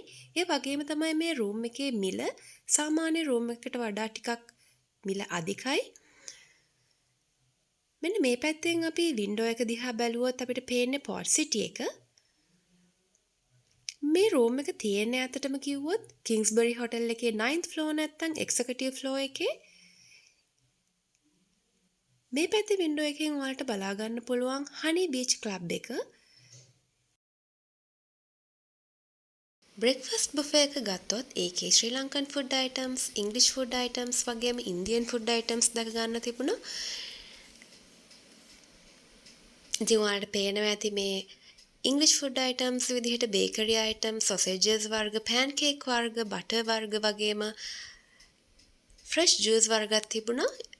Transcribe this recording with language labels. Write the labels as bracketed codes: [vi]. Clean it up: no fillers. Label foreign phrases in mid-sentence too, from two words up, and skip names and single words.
[si] ඒ වගේම තමයි මේ රූම් එකේ මිල සාමාන්‍ය රූම් එකකට වඩා ටිකක් මිල අධිකයි. මෙන්න මේ පැත්තෙන් අපි වින්ඩෝ එක දිහා බැලුවොත් අපිට පේන්නේ පෝට් සිටි එක. මේ රූම් එක තියෙන්නේ ඇත්තටම කිව්වොත් Kingsbury Hotel එකේ [en] 9th floor [si] නැත්නම් [en] executive floor [si] එකේ මේ පැත්තේ window එකෙන් ඔයාලට බලා ගන්න පුළුවන් Honey Beach Club එක. [en] breakfast buffet [si] එක ගත්තොත් ඒකේ [en] Sri Lankan food items, English food items වගේම Indian food items [si] දැක ගන්න තිබුණා. ඉතින් ඔයාලට පේනවා ඇති මේ [en] English food items [si] විදිහට [en] bakery items, [si] sausages වර්ග, pancake වර්ග, butter වර්ග වගේම [en] fresh juice [si] වර්ගත් තිබුණා.